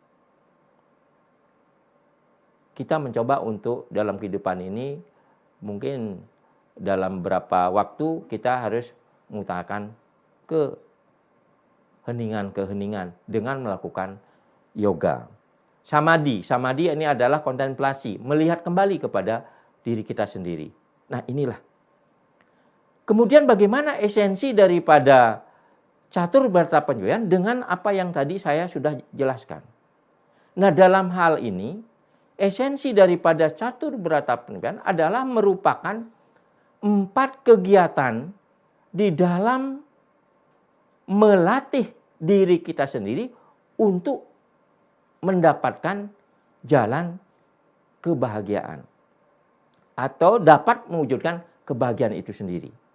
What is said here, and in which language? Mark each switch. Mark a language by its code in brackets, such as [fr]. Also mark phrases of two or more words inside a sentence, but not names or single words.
[id] Kita mencoba untuk dalam kehidupan ini mungkin dalam beberapa waktu kita harus mengutarakan keheningan dengan melakukan yoga. Samadhi ini adalah kontemplasi, melihat kembali kepada diri kita sendiri. Nah, inilah. Kemudian bagaimana esensi daripada catur berata penyepian dengan apa yang tadi saya sudah jelaskan. Nah, dalam hal ini esensi daripada catur berata penyepian adalah merupakan 4 kegiatan di dalam melatih diri kita sendiri untuk mendapatkan jalan kebahagiaan atau dapat mewujudkan kebahagiaan itu sendiri.